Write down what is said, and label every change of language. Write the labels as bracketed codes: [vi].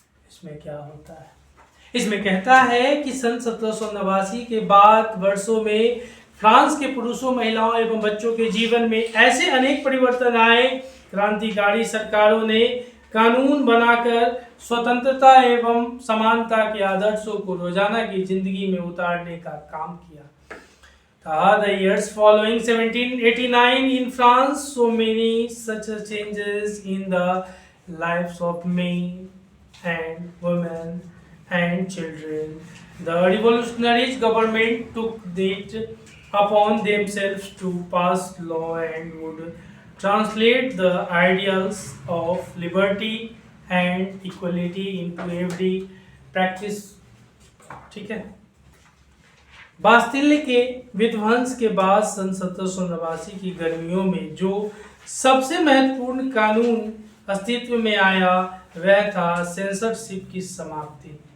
[hi] इसमें क्या होता है? इसमें कहता है कि सन 1789 के बाद वर्षों में फ्रांस के पुरुषों, महिलाओं एवं बच्चों के जीवन में ऐसे अनेक परिवर्तन आए। क्रांतिकारी सरकारों ने कानून बनाकर स्वतंत्रता एवं समानता के आदर्शों को रोजाना की जिंदगी में उतारने का काम किया। [en] The years following 1789 in France, so many such changes in the lives of men and women and children. The revolutionary government took it upon themselves to pass law and would translate the ideals of liberty and equality into every practice। [hi] ठीक है। Bastille के विध्वंस के बाद सन 1789 की गर्मियों में जो सबसे महत्वपूर्ण कानून अस्तित्व में आया वह था सेंसरशिप की समाप्ति।